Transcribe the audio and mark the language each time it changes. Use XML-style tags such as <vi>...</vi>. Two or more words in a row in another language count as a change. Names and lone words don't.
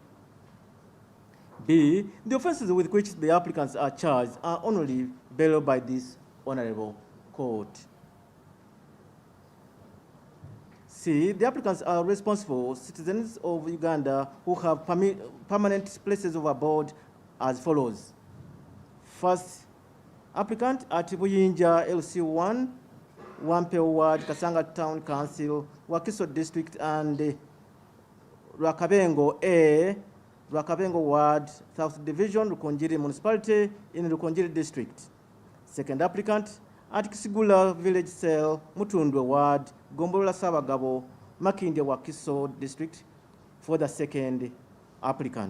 <en>B, the offenses with which the applicants are charged are only bailable by this honorable court. C, the applicants are responsible citizens of Uganda who have permanent places of abode as follows. First applicant at Buyinja LC1, Wampe Ward, Kasanga Town Council, Wakiso District, and Rwakabengo A, Rwakabengo Ward, South Division, Rukonjiri Municipality in Rukonjiri District. Second applicant at Kisigula Village Cell, Mutundwe Ward, Gombolola Sabagabo, Makinde Wakiso District for the second applicant.</en>